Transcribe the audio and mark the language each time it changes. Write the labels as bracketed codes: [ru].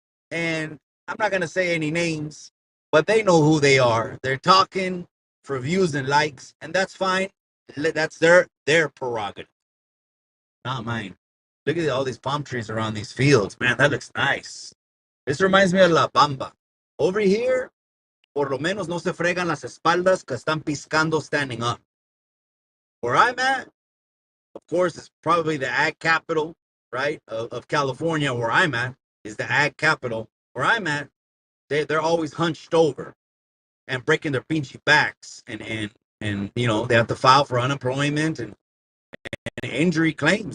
[en] And I'm not gonna say any names, but they know who they are. They're talking for views and likes, and that's fine. That's their prerogative, not mine. Look at all these palm trees around these fields, man. That looks nice. This reminds me of La Bamba. Over here, [es] por lo menos no se fregan las espaldas que están piscando [en] standing up. Where I'm at, of course, it's probably the ag capital, right, of California. Where I'm at is the ag capital. Where I'm at, they're always hunched over and breaking their pinchy backs, and you know, they have to file for unemployment and injury claims.